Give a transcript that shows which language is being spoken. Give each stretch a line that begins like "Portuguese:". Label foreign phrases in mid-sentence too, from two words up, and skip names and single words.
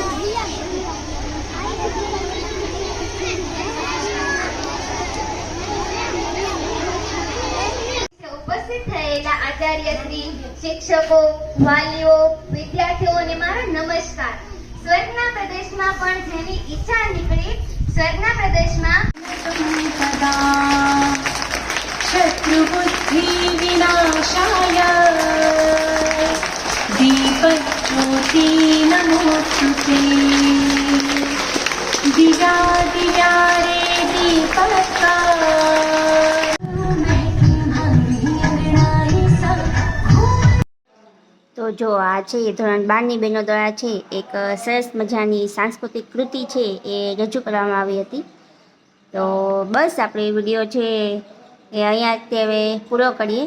Gujarati: ઉપસ્થિત થયેલા આચાર્યશ્રી, શિક્ષકો, વાલીઓ, વિદ્યાર્થીઓને મારો નમસ્કાર. સ્વર્ગના પ્રદેશમાં પણ જેની ઈચ્છા નીકળી, સ્વર્ગના પ્રદેશમાં
Sanskrit: शत्रुबुद्धि विनाशाय दीपज्योति नमोस्तुते दिव्या दिव्या रे दीपका.
Gujarati: તો જો આ છે એ ધોરણ 12ની બહેનો દ્વારા છે એક સરસ મજાની સાંસ્કૃતિક કૃતિ છે એ રજૂ કરવામાં આવી હતી. તો બસ આપણે વિડીયો છે એ અહીંયા તે હવે પૂરો કરીએ.